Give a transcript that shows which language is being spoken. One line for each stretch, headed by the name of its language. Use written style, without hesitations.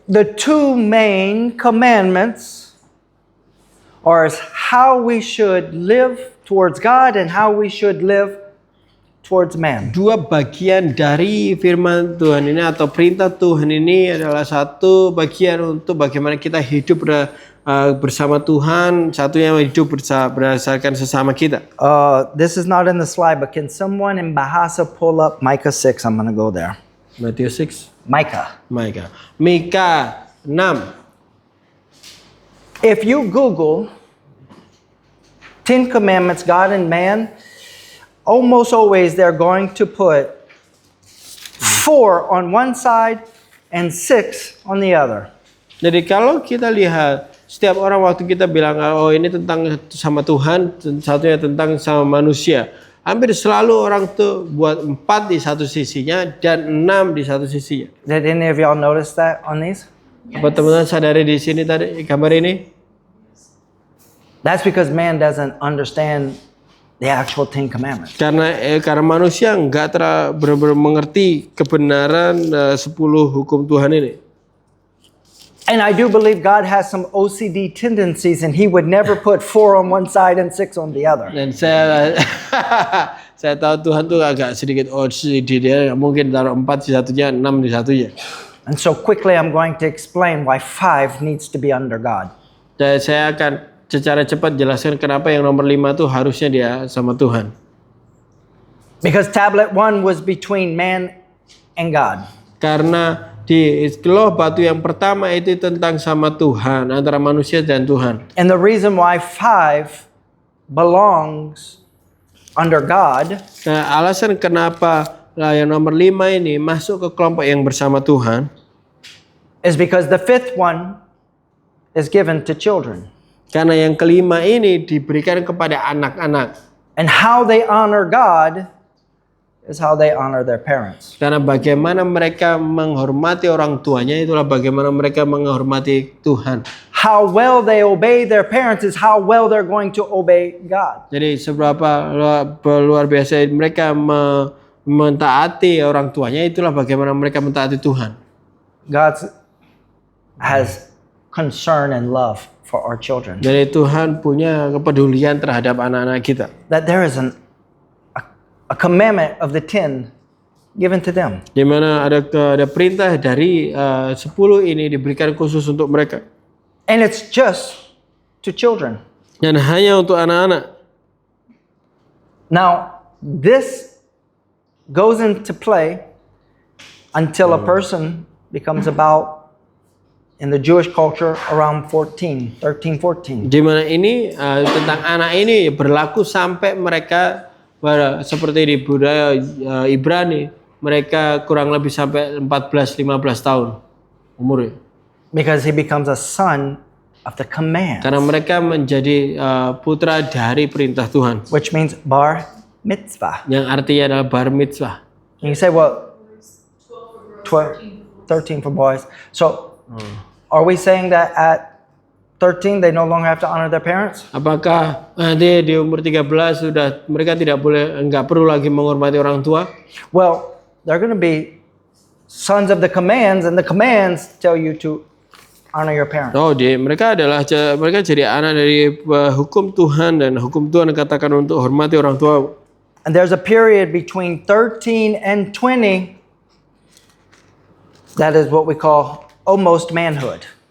English: The two main commandments are how we should live towards God and how we should live towards man.
Indonesian: Dua bagian dari firman Tuhan ini atau perintah Tuhan ini adalah satu bagian untuk bagaimana kita hidup bersama Tuhan, satunya hidup berdasarkan sesama kita.
English: This is not in the slide, but can someone in Bahasa pull up Micah 6? I'm going to go there. Matthew 6. Micah.
Indonesian: Mika 6.
English: If you Google 10 Commandments, God and Man, almost always they're going to put 4 on one side and 6 on the other.
Indonesian: Jadi kalau kita lihat setiap orang waktu kita bilang oh ini tentang sama Tuhan, satunya tentang sama manusia. Hampir selalu orang tuh buat 4 di satu sisinya dan 6 di satu sisinya.
English: Did any of y'all notice that on these?
Indonesian: Apa teman-teman sadari di sini tadi gambar ini?
English: That's because man doesn't understand the actual 10 Commandments.
Indonesian: Karena manusia nggak benar-benar mengerti kebenaran 10 hukum Tuhan ini.
English: And I do believe God has some OCD tendencies and He would never put 4 on one side and 6 on the other.
Indonesian: Dan saya tahu Tuhan tuh agak sedikit OCD, dia mungkin taruh 4 di satunya, 6 di satunya.
English: And so quickly I'm going to explain why 5 needs to be under God.
Indonesian: Dan saya akan secara cepat jelaskan kenapa yang nomor 5 tuh harusnya dia sama Tuhan.
English: Because tablet 1 was between man and God.
Indonesian: Karena di loh batu yang pertama itu tentang sama Tuhan, antara manusia dan Tuhan.
English: And the reason why 5 belongs under God
Indonesian: Nah, alasan kenapa yang nomor 5 ini masuk ke kelompok yang bersama Tuhan
English: is because the 5th one is given to children.
Indonesian: karena yang kelima ini diberikan kepada anak-anak.
English: And how they honor God is how they honor their parents.
Indonesian: Karena bagaimana mereka menghormati orang tuanya itulah bagaimana mereka menghormati Tuhan.
English: How well they obey their parents is how well they're going to obey God.
Indonesian: Jadi seberapa luar biasa mereka mentaati orang tuanya itulah bagaimana mereka mentaati Tuhan.
English: God has concern and love for our children.
Indonesian: Jadi Tuhan punya kepedulian terhadap anak-anak kita.
English: That there is a commandment of the 10 given to them.
Indonesian: Di mana ada perintah dari 10 ini diberikan khusus untuk mereka.
English: And it's just to children.
Indonesian: Dan hanya untuk anak-anak.
English: Now, this goes into play until a person becomes about, in the Jewish culture, around 13, 14.
Indonesian: Di mana ini tentang anak ini berlaku sampai mereka seperti di budaya Ibrani, mereka kurang lebih sampai 14-15 tahun umurnya.
English: Because he becomes a son of the command,
Indonesian: Karena mereka menjadi putra dari perintah Tuhan,
English: which means bar mitzvah.
Indonesian: yang artinya adalah bar mitzvah.
English: And you say, well, 13 for boys. So, are we saying that at 13 they no longer have to honor their parents?
Indonesian: Apakah nanti di umur 13 sudah mereka nggak perlu lagi menghormati orang tua?
English: Well, they're going to be sons of the commands, and the commands tell you to honor your parents.
Indonesian: Oh, mereka jadi anak dari hukum Tuhan, dan hukum Tuhan katakan untuk hormati orang tua.
English: And there's a period between 13 and 20 that is what we call almost manhood.